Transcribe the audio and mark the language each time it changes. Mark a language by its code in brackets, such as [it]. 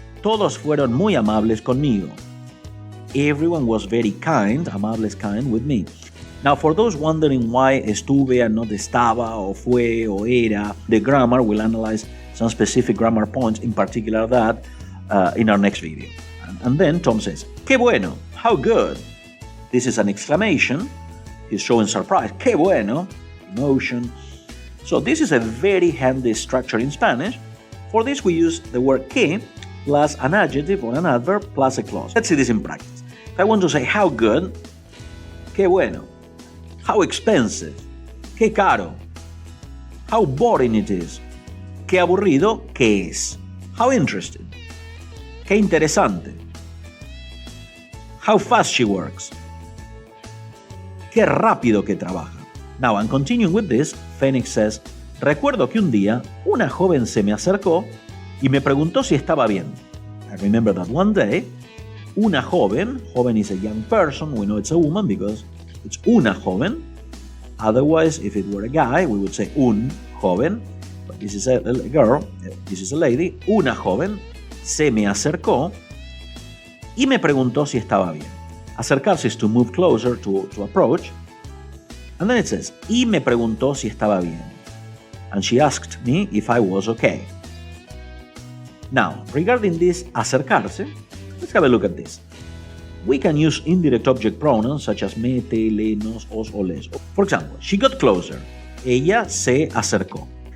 [es] Todos fueron muy amables conmigo. [en] Everyone was very kind, amables kind, with me. Now, for those wondering why estuve and not estaba, o fue, o era, the grammar, we'll analyze some specific grammar points, in particular that, in our next video. And then Tom says, qué bueno, how good. This is an exclamation. He's showing surprise. Qué bueno, emotion. So this is a very handy structure in Spanish. For this, we use the word que plus an adjective or an adverb plus a clause. Let's see this in practice. If I want to say how good, qué bueno. How expensive, qué caro. How boring it is, [es] qué aburrido que es. [en] How interesting, qué interesante. How fast she works, [es] qué rápido que trabaja. Now, and continuing with this, Phoenix says, recuerdo que un día una joven se me acercó y me preguntó si estaba bien. [en] I remember that one day, una joven is a young person, we know it's a woman because it's una joven. Otherwise, if it were a guy, we would say un joven. But this is a girl, this is a lady. [es] Una joven se me acercó y me preguntó si estaba bien. [en] Acercarse is to move closer, to approach. And then it says, [es] y me preguntó si estaba bien. [en] And she asked me if I was okay. Now, regarding this acercarse, let's have a look at this. We can use indirect object pronouns such as me, te, le, nos, os, o les. For example, she got closer. [es] Ella se acercó.